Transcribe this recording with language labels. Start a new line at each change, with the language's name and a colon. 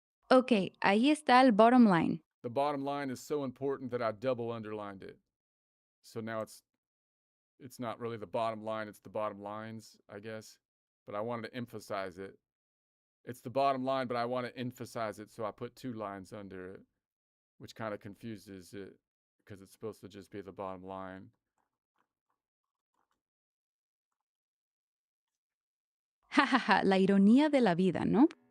Spanish: Ok, ahí está el
English: bottom line. The bottom line is so important that I double underlined it. So now it's not really the bottom line, it's the bottom lines, I guess. But I wanted to emphasize it. It's the bottom line, but I want to emphasize it, so I put 2 lines under it, which kind of confuses it because it's supposed to just be the bottom line.
Spanish: Ja, ja, ja, la ironía de la vida, ¿no?